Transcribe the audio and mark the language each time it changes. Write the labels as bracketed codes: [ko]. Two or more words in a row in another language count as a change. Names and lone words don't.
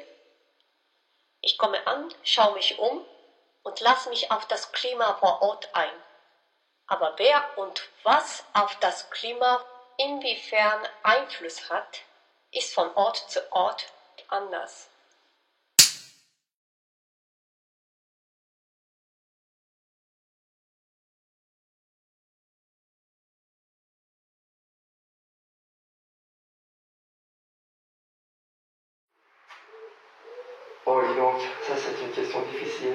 [de] Ich komme an, schaue mich um und lasse mich auf das Klima vor Ort ein. Aber wer und was auf das Klima inwiefern Einfluss hat, ist von Ort zu Ort anders. [fr] Oh, dis donc, ça c'est une question difficile.